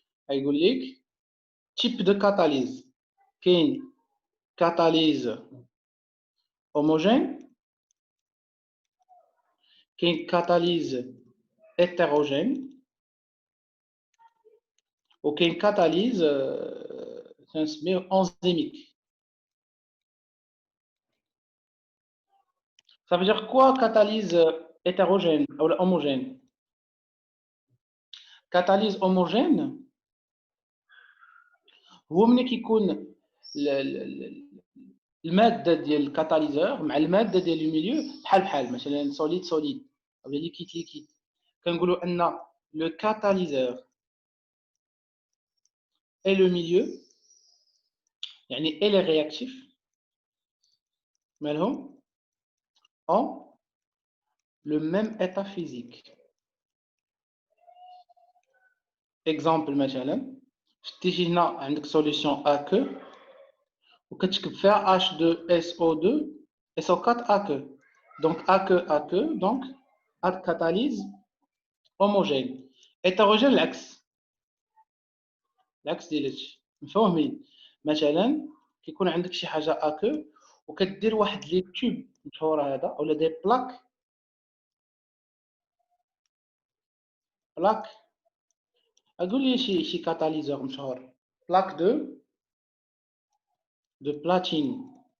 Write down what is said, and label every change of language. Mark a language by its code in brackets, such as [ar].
[ar] غايقول لك تيب دو كاتاليز. كاين كاتاليز homogène, كاين كاتاليز hétérogène, وكاين كاتاليز تنسميه enzymique. [fr] Ça veut dire quoi catalyse hétérogène ou homogène? [ar] Catalyse homogène هو ملي كيكون الماده ديال الكاتاليزور مع الماده ديال الميليو بحال مثلا solide او liquide كنقولوا ان [fr] le catalyseur et le milieu [ar] يعني [fr] et les réactifs [ar] مالهم [fr] ont le même état physique. [ar] Exemple مثلا تيجي هنا عندك solution aqueuse وكتكتب فيها H2SO2 SO4 aqueuse. [fr] Donc aqueuse donc catalyse homogène. [ar] Hétérogène العكس ديال هادشي مفهومين. مثلا كيكون عندك شي حاجه aqueuse وكدير واحد لي تيوب مشهوره هذا ولا دي بلاك اقول لي شي كاتاليزور مشهور بلاك دو بلاتين.